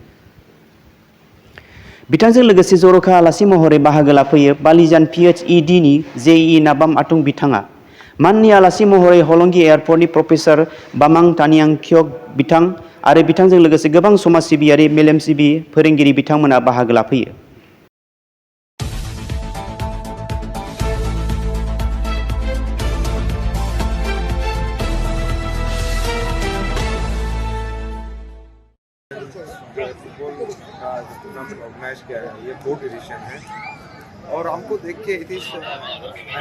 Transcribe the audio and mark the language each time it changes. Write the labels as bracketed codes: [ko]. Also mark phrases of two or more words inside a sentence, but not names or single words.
[brx] बिथांजों लोगोसे जर'खा आलासि महरै बाहागो लाफैयो बालिजान पिएचइडिनि जेई नाबाम आथुं बिथाङा। माननि आलासि महरै हलंगी एयारपर्टनि प्रफेसर बामां तानियांक्यक बिथां आरो बिथांजों लोगोसे गोबां समाज सिबियारि मेलेमजिबि फोरोंगिरि बिथांमोना बाहागो लाफैयो। [hi] ऑर्गेनाइज किया है, ये 4th एडिशन है और हमको देख के [en] it is I